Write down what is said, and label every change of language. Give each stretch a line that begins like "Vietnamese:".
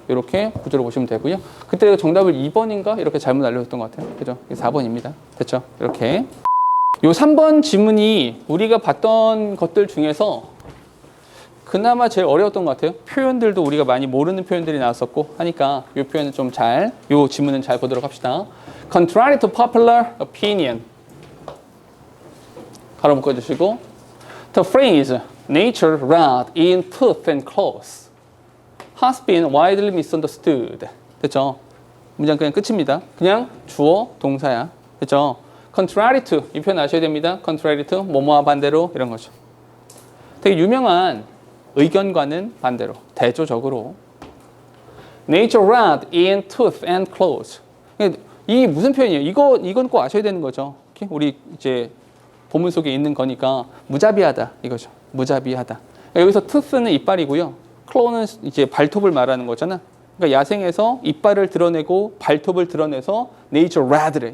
Korean: 이렇게 구조를 보시면 되고요. 그때 정답을 2번인가? 이렇게 잘못 알려줬던 것 같아요. 그죠? 4번입니다. 됐죠? 이렇게. 요 3번 지문이 우리가 봤던 것들 중에서 그나마 제일 어려웠던 것 같아요. 표현들도 우리가 많이 모르는 표현들이 나왔었고 하니까 이 표현은 좀 잘, 이 지문은 잘 보도록 합시다.
English: Contrary to popular opinion.
Korean: 가로 묶어주시고
English: The phrase nature wrought in tooth and claws has been widely misunderstood.
Korean: 됐죠? 문장 그냥 끝입니다. 그냥 주어, 동사야. 됐죠? Contrary to 이 표현 아셔야 됩니다. Contrary to 뭐뭐와 반대로 이런 거죠. 되게 유명한 의견과는 반대로 대조적으로
English: Nature wrought in tooth and claws.
Korean: 이 무슨 표현이에요? 이건 꼭 아셔야 되는 거죠. 우리 이제 본문 속에 있는 거니까 무자비하다 이거죠. 무자비하다. 여기서 tooth는 이빨이고요. claw는 이제 발톱을 말하는 거잖아. 그러니까 야생에서 이빨을 드러내고 발톱을 드러내서 nature red래.